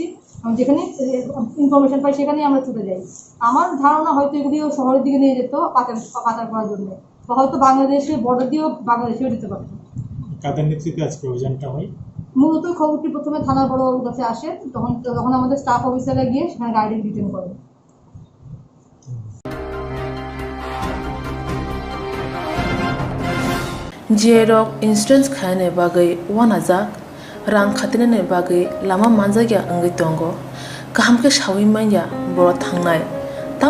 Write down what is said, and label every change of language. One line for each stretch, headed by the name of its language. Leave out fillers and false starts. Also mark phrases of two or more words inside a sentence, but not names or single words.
Bangla: যেখানে ইনফরমেশন পাই সেখানেই আমরা ছুটে যাই। আমার ধারণা হয়তো এগুলিও শহরের দিকে নিয়ে যেত পাচার করার জন্য, বা হয়তো বাংলাদেশের বর্ডার দিয়েও বাংলাদেশেও যেতে পারত। কাদের নেতৃত্বে আজকে অভিযানটা হয়? মূলত খবরটি প্রথমে থানার বড়বাবুর কাছে আসে, তখন আমাদের
English: staff officers
Bangla: গিয়ে সেখানে গাড়িটি ডিটেন করে।
Kok Borok: Jerok insurance khane bagai wanaza rang khatinane bagai lama manjagya angai tongo kaham ke shawi manya boro thangnai tam